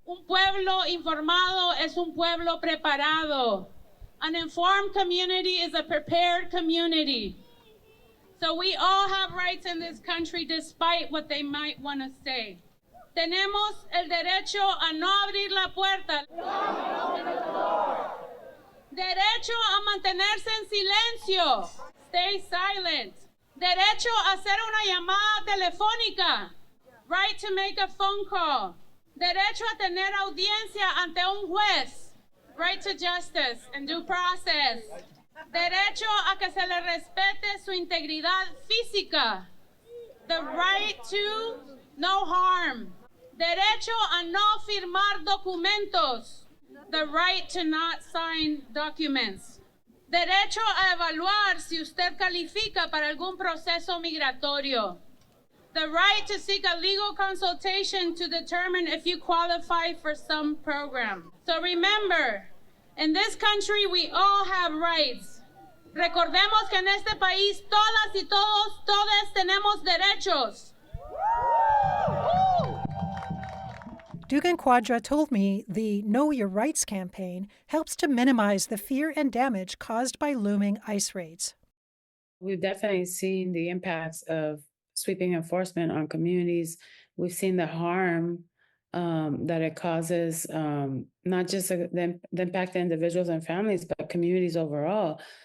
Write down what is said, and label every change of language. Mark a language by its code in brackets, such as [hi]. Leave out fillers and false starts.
[es] Un pueblo informado es un pueblo preparado. [en] An informed community is a prepared community. So we all have rights in this country despite what they might want to say. [es] Tenemos el derecho a no abrir la puerta. Derecho a mantenerse en silencio. [en] Stay silent. [es] Derecho a hacer una llamada telefónica. [en] Right to make a phone call. [es] Derecho a tener audiencia ante un juez. [en] Right to justice and due process. [es] Derecho a que se le respete su integridad física. [en] The right to no harm. [es] Derecho a no firmar documentos. [en] The right to not sign documents. [es] Derecho a evaluar si usted califica para algún proceso migratorio. [en] The right to seek a legal consultation to determine if you qualify for some program. So remember, in this country we all have rights. [es] Recordemos que en este país todas y todos tenemos derechos. [en] Dugan Quadra told me the Know Your Rights campaign helps to minimize the fear and damage caused by looming ICE raids. We've definitely seen the impacts of sweeping enforcement on communities. We've seen the harm that it causes, not just the impact to individuals and families, but communities overall.